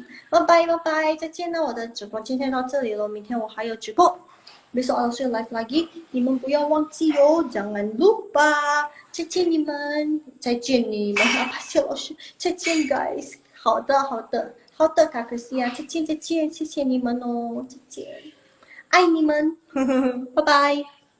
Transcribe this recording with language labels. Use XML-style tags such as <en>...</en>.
<zh>拜拜拜拜，再见了，我的直播今天到这里了，明天我还有直播。</zh> <id>Besok langsung live lagi,</id> <zh>你们不要忘记哦，</zh> <id>jangan lupa.</id> <zh>再见你们，再见你们，</zh> <id>apa sih</id> <zh>老师？再见 guys， 好的好的好的，卡克西亚，再见再见，谢谢你们哦，再见，爱你们，拜拜。</zh>